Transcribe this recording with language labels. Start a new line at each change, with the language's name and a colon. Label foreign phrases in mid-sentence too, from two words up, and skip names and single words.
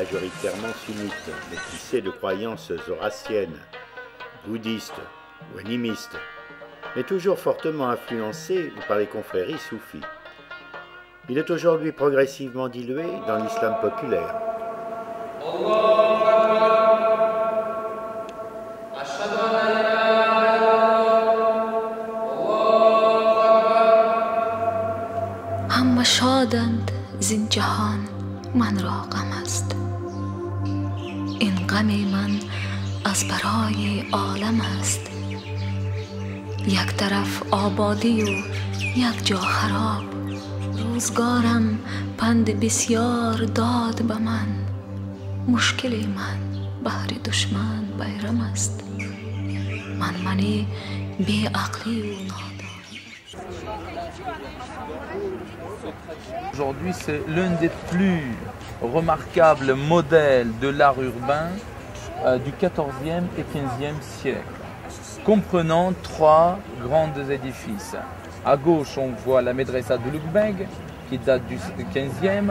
French: majoritairement sunnite, métissé de croyances zoroastriennes, bouddhistes ou animistes, mais toujours fortement influencé par les confréries soufis. Il est aujourd'hui progressivement dilué dans l'islam populaire.
Persian: همه شادند زین جهان من را غم است این غم من از برای عالم است یک طرف آبادی و یک جا خراب روزگارم پند بسیار داد به من مشکل من بهر دشمن بیرم است منی بی عقلی و نادان.
French: Aujourd'hui, c'est l'un des plus remarquables modèles de l'art urbain du XIVe et XVe siècle, comprenant 3 grands édifices. À gauche, on voit la Médressa de Loukbeg, qui date du 15e.